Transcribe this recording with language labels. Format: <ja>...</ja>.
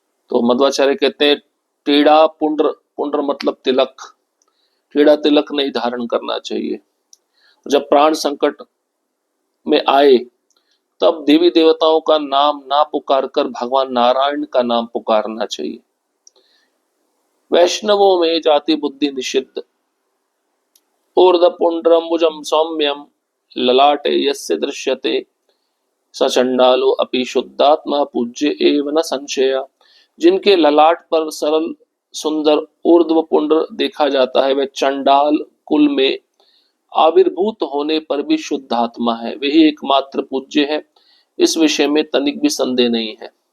<hi>तो मध्वाचार्य कहते हैं टेढ़ा पुंड्र, पुंड्र मतलब तिलक, टेढ़ा तिलक नहीं धारण करना चाहिए। जब प्राण संकट में आए तब देवी देवताओं का नाम ना पुकार कर भगवान नारायण का नाम पुकारना चाहिए। वैष्णवों में जाति बुद्धि निषिद्ध।</hi> <sa>ऊर्ध्वपुण्ड्रम्बुजं सौम्यं ललाटे यस्य दृश्यते स चंडालो अपि शुद्धात्मा पूज्य एव न संशय।</sa> <hi>जिनके ललाट पर सरल सुंदर ऊर्ध्व पुंड्र देखा जाता है वह चंडाल कुल में आविर्भूत होने पर भी शुद्धात्मा है, वही एकमात्र पूज्य है। इस विषय में तनिक भी संदेह नहीं है।</hi>